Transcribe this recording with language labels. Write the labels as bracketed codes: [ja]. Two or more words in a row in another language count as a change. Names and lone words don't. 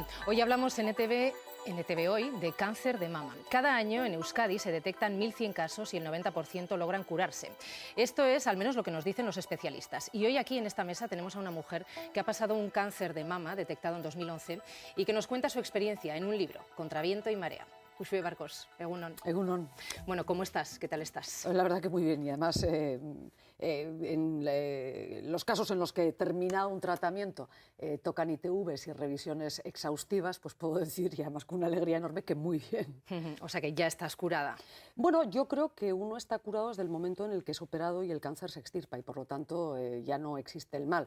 [es] Hoy hablamos en ETV Hoy de cáncer de mama. Cada año en Euskadi se detectan 1.100 casos y el 90% logran curarse. Esto es al menos lo que nos dicen los especialistas. Y hoy aquí en esta mesa tenemos a una mujer que ha pasado un cáncer de mama detectado en 2011 y que nos cuenta su experiencia en un libro, Contra viento y marea. Uxue Barkos, Egunon. Egunon. Bueno, ¿cómo estás? ¿Qué tal estás? La verdad que muy bien, y además los casos en los que he terminado un tratamiento tocan ITVs y revisiones exhaustivas, pues puedo decir, y además con una alegría enorme, que muy bien. O sea que ya estás curada. Bueno, yo creo que uno está curado desde el momento en el que es operado y el cáncer se extirpa y por lo tanto ya no existe el mal.